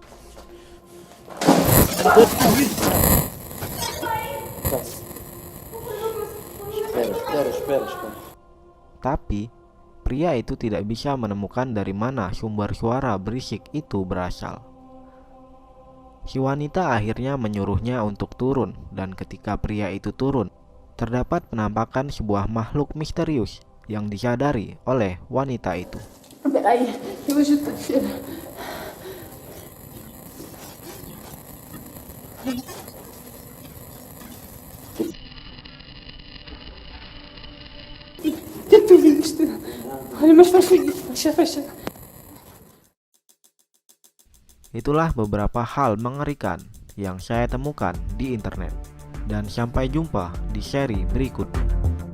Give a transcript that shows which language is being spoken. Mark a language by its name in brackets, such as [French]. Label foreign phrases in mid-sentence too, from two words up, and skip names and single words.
[Indonesian] Tapi, pria itu tidak bisa menemukan dari mana sumber suara berisik itu berasal. Si wanita akhirnya menyuruhnya untuk turun, dan ketika pria itu turun, terdapat penampakan sebuah makhluk misterius yang disadari oleh wanita itu. [Portuguese] Peraí, eu ajudo a descer. Tento ouvir isto. Olha, mas fecha. [Indonesian] Itulah beberapa hal mengerikan yang saya temukan di internet. Dan sampai jumpa di seri berikutnya.